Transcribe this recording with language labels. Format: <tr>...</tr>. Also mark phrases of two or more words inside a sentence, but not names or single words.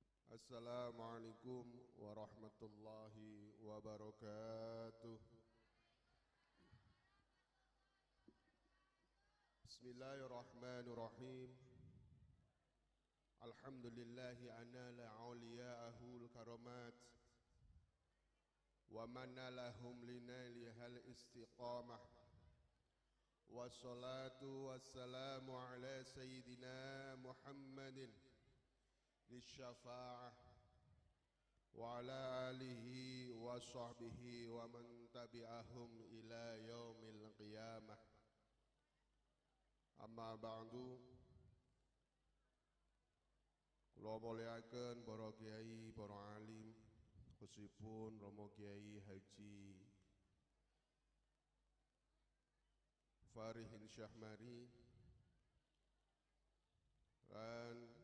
<ar>السلام عليكم ورحمة الله وبركاته. Bismillahirrahmanirrahim. الحمد لله الذي أنال أولياءه الكرامات ومنّ لهم لنيل الاستقامة. والصلاة والسلام على سيدنا محمد للشفاعة وعلى آله وصحبه ومن تبعهم إلى يوم القيامة. أما بعد.</ar> <jv>Kula mulyakaken para kiai, para alim, khususipun Romo Kiai Haji Farihin Syahmari dan</jv>